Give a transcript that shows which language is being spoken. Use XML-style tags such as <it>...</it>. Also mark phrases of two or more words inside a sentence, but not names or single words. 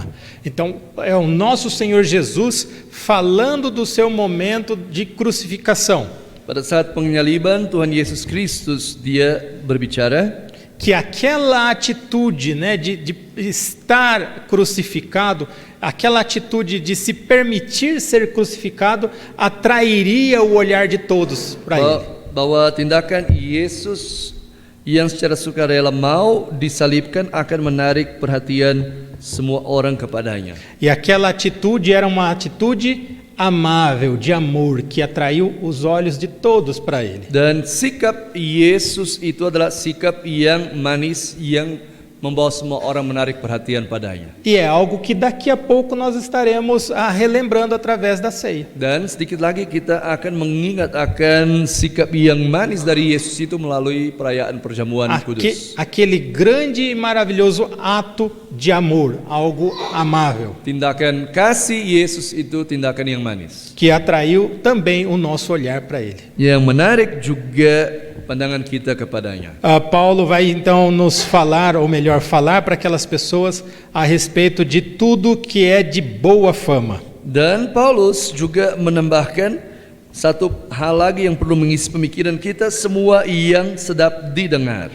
<pt>Então, é o nosso Senhor Jesus falando do seu momento de crucificação.</pt> <id>Pada saat penyaliban Tuhan Yesus Kristus dia berbicara</id> <pt>Que aquela atitude, né, de estar crucificado, aquela atitude de se permitir ser crucificado, atrairia o olhar de todos para ele.</pt> <id>bahwa tindakan Yesus yang secara sukarela mau disalibkan akan menarik perhatian semua orang kepadanya.</id> <pt>E aquela atitude era uma atitude amável, de amor, que atraiu os olhos de todos para ele.</pt> <id>Dan sikap Yesus itu adalah sikap yang manis yang membawa semua orang menarik perhatian padanya.</id> <pt>E é algo que daqui a pouco nós estaremos relembrando através da ceia.</pt> <id>Dan sedikit lagi kita akan mengingat akan sikap yang manis dari Yesus itu melalui perayaan perjamuan kudus.</id> <pt>Aquele grande e maravilhoso ato de amor, algo amável.</pt> <id>Tindakan kasih Yesus itu tindakan yang manis.</id> <pt>Que atraiu também o nosso olhar para ele.</pt> <id>Yang menarik juga pandangan kita kepadanya.</id> <pt>Paulo vai então nos falar, ou melhor, falar para aquelas pessoas a respeito de tudo que é de boa fama.</pt> <id>Dan Paulus juga menambahkan satu hal lagi yang perlu mengisi pemikiran kita, semua yang sedap didengar.</id>